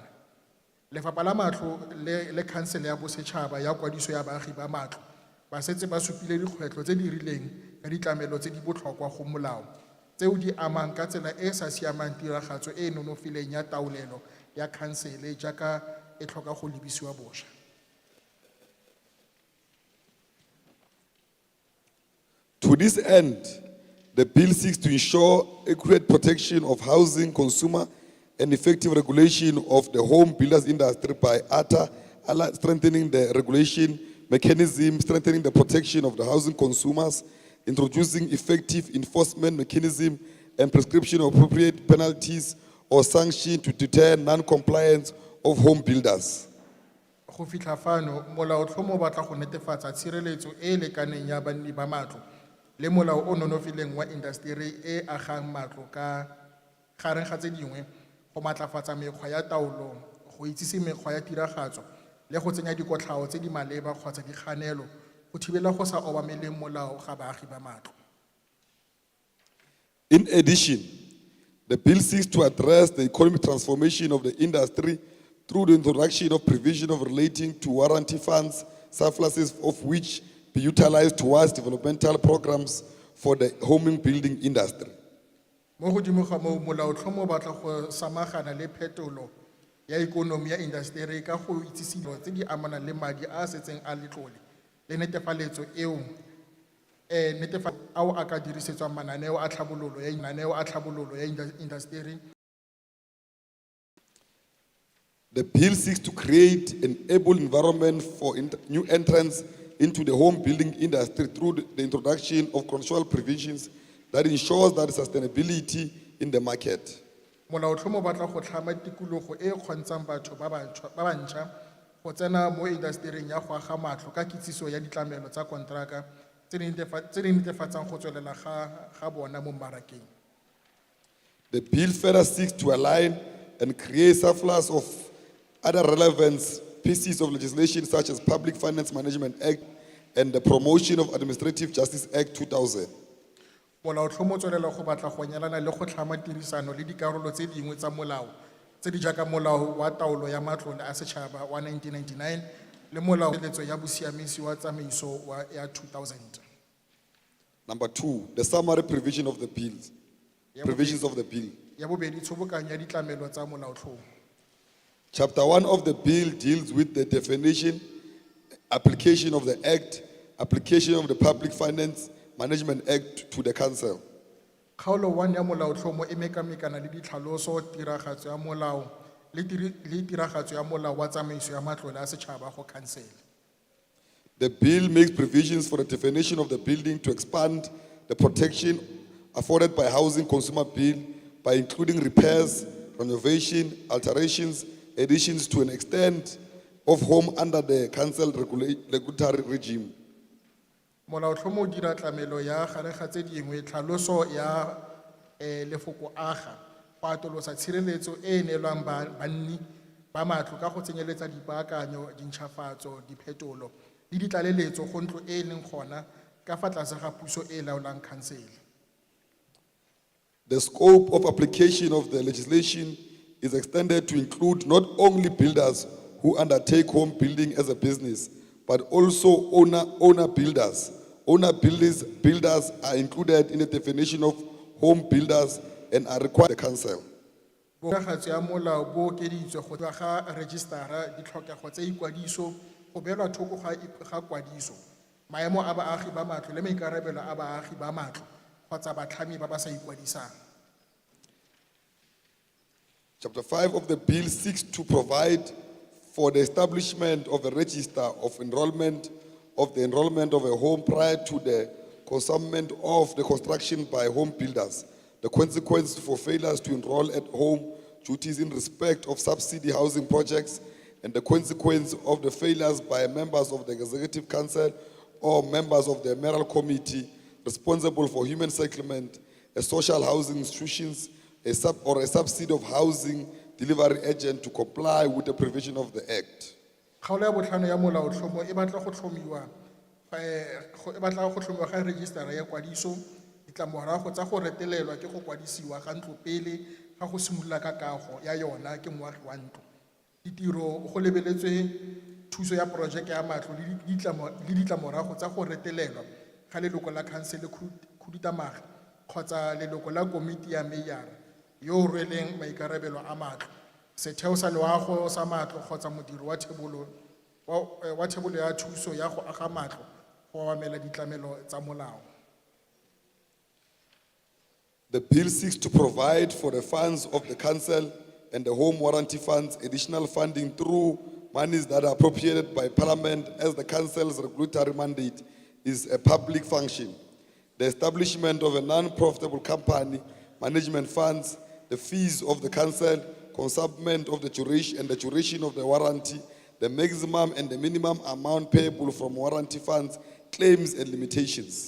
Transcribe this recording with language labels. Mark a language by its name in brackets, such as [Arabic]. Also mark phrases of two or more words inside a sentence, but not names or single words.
[Tswana] Lefapha la matlo le khansele ya bosetšhaba ya kwadiso ya baagi ba matlo ba setse ba supile dikgwetlho tse di rileng ka ditlamelo tse di botlhokwa go molao tseo di amang ka tsela e sa siamang tiragatso e nonofileng ya taolelo ya khansele jaaka e tlhoka go lebisiwa bosha. [English] To this end, the bill seeks to ensure accurate protection of housing consumer and effective regulation of the home builders industry by strengthening the regulation mechanism, strengthening the protection of the housing consumers, introducing effective enforcement mechanism and prescription of appropriate penalties or sanctions to deter non-compliance of home builders. [Tswana] Go fitlha fano molaotlhomo o batla go netefatsa tshireletso e e lekaneng ya banni ba matlo le molao o nonofileng wa industry e agang matlo ka gareng ga tse dingwe go matlafatsa mekgwa ya taolo go itsise mekgwa ya tiragatso le go tsenya dikotlhao tse di maleba kgotsa dikganelo go thibela go sa obameleng molao ga baagi ba matlo. [English] In addition, the bill seeks to address the economic transformation of the industry through the introduction of provision of relating to warranty funds, surpluses of which be utilized towards developmental programs for the home building industry. [Tswana] Mo godimo ga moo molaotlhomo o batla go samagana le phetolo ya ikonomi ya industry ka go itsise dilo tse di amanang le madi a setseng a letlole le netefaletso eo ao a ka dirisetswang mananeo a tlhabololo ya industry. [English] The bill seeks to create an able environment for new entrants into the home building industry through the introduction of control provisions that ensures that sustainability in the market. [Tswana] Molaotlhomo o batla go tlhama tikologo e e kgontshang batho ba bantšha go tsena mo industry-ing ya go aga matlo ka kitsiso ya ditlamelo tsa kontraka tse di netefatsang go tswelela ga bona mo mmarakeng. [English] The bill further seeks to align and create surplus of other relevant pieces of legislation such as Public Finance Management Act and the Promotion of Administrative Justice Act 2000. [Tswana] Molaotlhomo o tswelela go batla go nyalana le go tlhama tirisano le dikarolo tse dingwe tsa molao tse di jaaka molao wa taolo ya matlole a setšhaba wa 1999 le molao ya bosiamisi wa tsamaiso ya 2000. [English] Number 2, the summary provision of the bills. Provisions of the bill. [Tswana] Ya bobedi tshobokanyo ya ditlamelo tsa molaotlhomo. [English] Chapter 1 of the bill deals with the definition, application of the Act, application of the Public Finance Management Act to the Council. [Tswana] Kgaolo 1 ya molaotlhomo e mekamekana le ditlhaloso tiragatso ya molao le tiragatso ya molao wa tsamaiso ya matlole a setšhaba go khansele. [English] The bill makes provisions for the definition of the building to expand the protection afforded by Housing Consumer Bill by including repairs, renovation, alterations, additions to an extent of home under the council regulatory regime. [Tswana] Molaotlhomo o dira tlamelo ya gare ga tse dingwe tlhaloso ya lefoko aga go atolosa tshireletso e neelwang banni ba matlo ka go tsenyeletsa dipaakanyo, dintšhafatso, diphetolo le ditlaleletso go ntlo e leng gona ka fa tlase ga puso e laolang khansele. [English] The scope of application of the legislation is extended to include not only builders who undertake home building as a business, but also owner builders. Owner builders are included in the definition of home builders and are required by the council. [Tswana] Boragatso ya molao bo okeditswe go dira ga registara ditlhokego tsa ikwadiso go beelwa thoko ga kwadiso maemo a baagi ba matlo le maikarabelo a baagi ba matlo kgotsa batlhami ba ba sa ikwadisang. [English] Chapter 5 of the bill seeks to provide for the establishment of a register of enrollment of a home prior to the consummation of the construction by home builders, the consequences for failures to enroll at home duties in respect of subsidy housing projects, and the consequence of the failures by members of the Executive Council or members of the Mayoral Committee responsible for human settlement, a social housing institutions, a subsidy of housing delivery agent to comply with the provision of the Act. [Tswana] Kgaolo ya botlhano ya molaotlhomo e batla go tlhomiwa ga registara ya kwadiso ditlamorago tsa go retelelwa ke go kwadisiwa ga ntlo pele ga go simolola ka kago ya yona ke moagi wa ntlo. Ditiro go lebeletswe thuso ya projeke ya matlo le ditlamorago tsa go retelelwa ga leloko la khansele khuduthamaga kgotsa leloko la komiti ya meyara yo o rweleng maikarabelo a matlo, setheo sa loago sa matlo kgotsa modiri wa thebolo ya thuso ya go aga matlo go obamela ditlamelo tsa molao. [English] The bill seeks to provide for the funds of the council and the home warranty funds additional funding through monies that are appropriated by Parliament as the council's regulatory mandate is a public function. The establishment of a non-profitable company, management funds, the fees of the council, consignment of the duration of the warranty, the maximum and the minimum amount payable from warranty funds, claims and limitations.